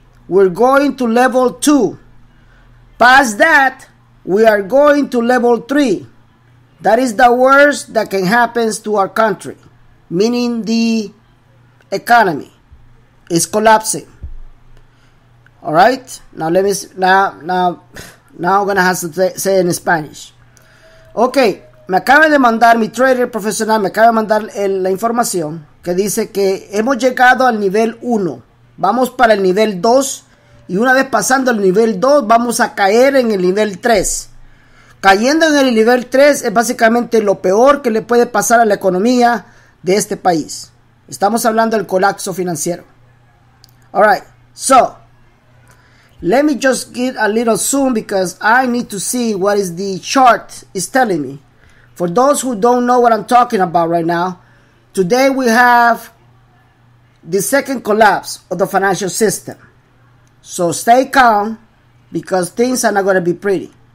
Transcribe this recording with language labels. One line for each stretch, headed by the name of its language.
English: We're going to level 2. Past that, we are going to level 3. That is the worst that can happen to our country, meaning the economy is collapsing. All right. Now now I'm gonna have to say it in Spanish.
Spanish: Okay, me acaba de mandar mi trader profesional, me acaba de mandar la información que dice que hemos llegado al nivel 1, vamos para el nivel 2 y una vez pasando el nivel 2 vamos a caer en el nivel 3. Cayendo en el nivel 3 es básicamente lo peor que le puede pasar a la economía de este país. Estamos hablando del colapso financiero.
English: Alright, so let me just get a little zoom because I need to see what is the chart is telling me. For those who don't know what I'm talking about right now, today we have the second collapse of the financial system. So stay calm because things are not going to be pretty.